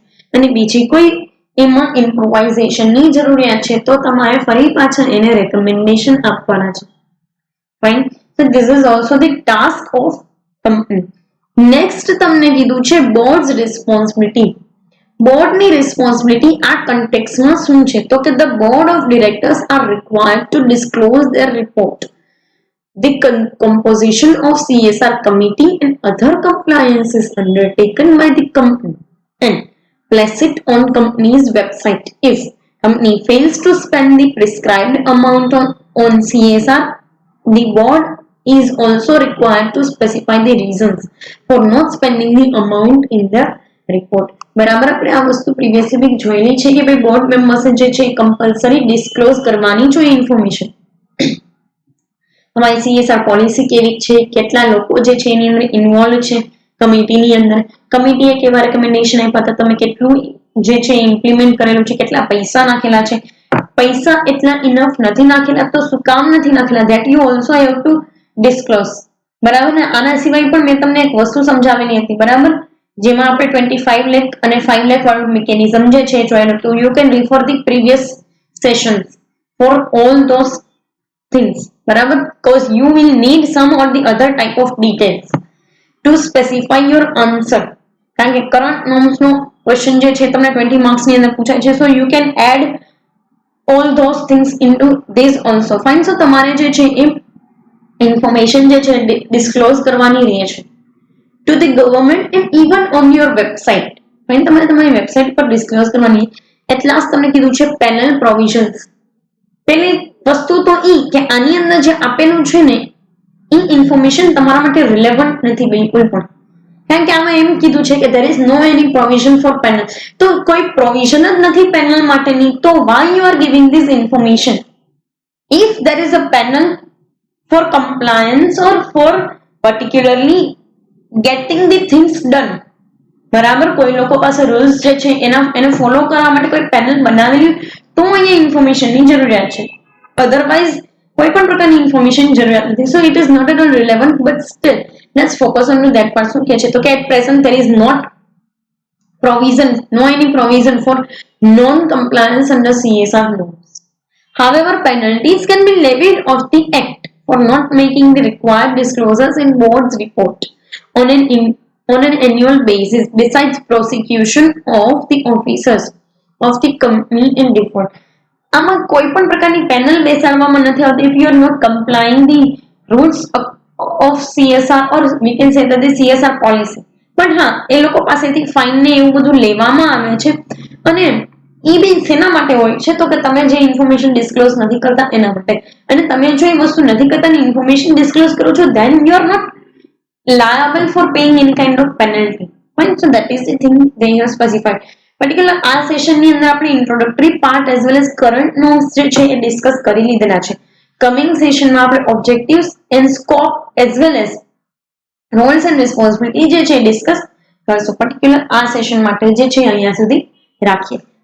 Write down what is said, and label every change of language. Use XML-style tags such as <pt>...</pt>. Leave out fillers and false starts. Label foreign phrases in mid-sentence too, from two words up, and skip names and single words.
<gu>અને બીજી કોઈ એમાં ઇમ્પ્રોવાઇઝેશનની જરૂરિયાત છે તો તમારે ફરી પાછા એને રેકમેન્ડેશન આપવાના છે. ફાઇન.</gu> <en>So this is also the task of company.</en> <gu>નેક્સ્ટ તમને કીધું છે</gu> <en>boards responsibility.</en> <gu>બોર્ડની રિસ્પોન્સિબિલિટી આ કન્ટેક્સમાં શું છે તો કે</gu> <en>the board of directors are required to disclose their report, the composition of CSR committee and other compliances undertaken by the company, and place it on company's website. If company fails to spend the prescribed amount on CSR, the board is also required to specify the reasons for not spending the amount in the report.</en> <gu>બરાબર, આપણે આ વસ્તુ પ્રીવિયસલી બી જોયેલી છે કે ભાઈ</gu> <en>board members</en> <gu>જે છે કમ્પલસરી ડિસ્ક્લોઝ કરવાની જોઈએ ઇન્ફોર્મેશન. તમારી CSR પોલિસી કેવી છે, કેટલા લોકો જે છે એની અંદર ઇન્વોલ્વ છે કમિટીની અંદર, કમિટીએ કેવા રેકમેન્ડેશન આપ્યા હતા, તમે કેટલું જે છે ઇમ્પ્લિમેન્ટ કરેલું છે, કેટલા પૈસા નાખેલા છે, પૈસા એટલા ઇનફ નથી નાખેલા, તો શું કામ નથી નાખેલા,</gu> <en>that you also have to disclose.</en> <gu>બરાબર ને? આના સિવાય પણ મેં તમને એક વસ્તુ સમજાવેલી હતી, બરાબર, જેમાં આપણે 25 લાખ અને 5 લાખ વાળું મિકેનિઝમ જે છે જોયેલું, તો</gu> <en>you can refer the previous sessions for all those things,</en> <gu>બરાબર,</gu> <en>because you will need some or the other type of details to specify your answer.</en> <gu>કારણ કે</gu> <en>current norms</en> <gu>નો ક્વેશ્ચન જે છે તમને 20 માર્ક્સ ની અંદર પૂછાય છે,</gu> <en>so you can add all those things into this also. fine.</en> <gu>so તમારે જે છે એ ઇન્ફોર્મેશન જે છે ડિસ્ક્લોઝ કરવાની રહે છે</gu> <en>to the government and even on your website. fine.</en> <gu>તમારે તમારી વેબસાઇટ પર ડિસ્ક્લોઝ કરવાની. એટલા જ તમને કીધું છે</gu> <en>penal provisions.</en> <gu>પેલી વસ્તુ તો ઈ કે આની અંદર જે આપેલું છે ને ઈ ઇન્ફોર્મેશન તમારા માટે રિલેવન્ટ નથી બિલકુલ પણ. કારણ કે આમાં એમ કીધું છે કે</gu> <en>there is no any provision for panel.</en> <gu>તો કોઈ પ્રોવિઝન જ નથી પેનલ માટેની, તો</gu> <en>why you are giving this information? If there is a panel for compliance or for particularly getting the things done,</en> <gu>બરાબર, કોઈ લોકો પાસે રૂલ્સ જે છે એને ફોલો કરવા માટે કોઈ પેનલ બનાવેલી, તો અહીંયા ઇન્ફોર્મેશનની જરૂરિયાત છે. અધરવાઇઝ કોઈ પણ પ્રકારની ઇન્ફોર્મેશન જરૂરિયાત નથી.</gu> <en>so it is not at all relevant, but still let's focus on to that part.</en> <gu>શું કહે છે તો કે</gu> <en>at present there is not provision, no any provision for non-compliance under CSR norms. However, penalties can be levied of the act for not making the required disclosures in board's report on an annual basis, besides prosecution of the officers of the company in default.</en> <gu>આમાં કોઈ પણ પ્રકારની પેનલ બેસાડવામાં નથી આવતી</gu> <en>if you are not complying the rules of CSR or we can say that the CSR policy.</en> <gu>પણ હા, એ લોકો પાસેથી ફાઇન ને એવું બધું લેવામાં આવે છે, અને ઈ બી શેના માટે હોય છે તો કે તમે જે ઇન્ફોર્મેશન ડિસ્ક્લોઝ નથી કરતા એના માટે. અને તમે જો એ વસ્તુ નથી કરતા ને ઇન્ફોર્મેશન ડિસ્ક્લોઝ કરો છો,</gu> <en>then you are not liable for paying any kind of penalty. Fine. so that is the thing they have specified.</en> <gu>પર્ટિક્યુલર આ સેશનની અંદર આપણે</gu> <en>introductory part as well as current norms</en> <gu>જે છે એ ડિસ્કસ કરી લીધેલા છે. કમિંગ સેશનમાં આપણે</gu> <en>objectives and scope as well as roles and responsibility</en> <gu>જે છે ડિસ્કસ કરશું. પર્ટિક્યુલર આ સેશન માટે જે છે અહીંયા સુધી રાખીએ.</gu>